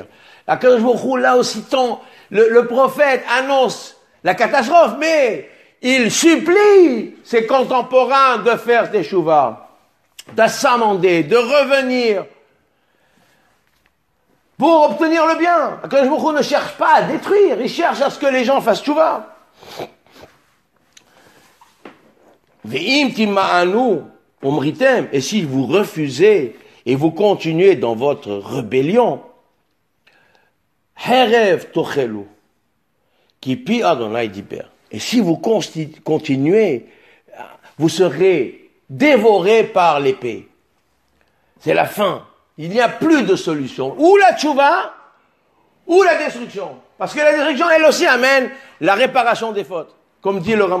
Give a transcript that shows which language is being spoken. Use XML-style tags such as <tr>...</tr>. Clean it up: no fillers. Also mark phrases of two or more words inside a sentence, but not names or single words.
<fr>Là aussi, le prophète annonce la catastrophe, mais il supplie ses contemporains de faire des chouvas, de s'amender, de revenir pour obtenir le bien.</fr> <he>הקדוש ברוך הוא</he> <fr>ne cherche pas à détruire, il cherche à ce que les gens fassent chouva.</fr> <he>ואם תמאנו ומריתם,</he> <fr>et si vous refusez et vous continuez dans votre rébellion,</fr> <he>חרב תאכלו כי פי ה' דבר.</he> <fr>Et si vous continuez, vous serez dévorés par l'épée. C'est la fin. Il n'y a plus de solution. Ou la tchouva, ou la destruction. Parce que la destruction, elle aussi, amène la réparation des fautes.</fr>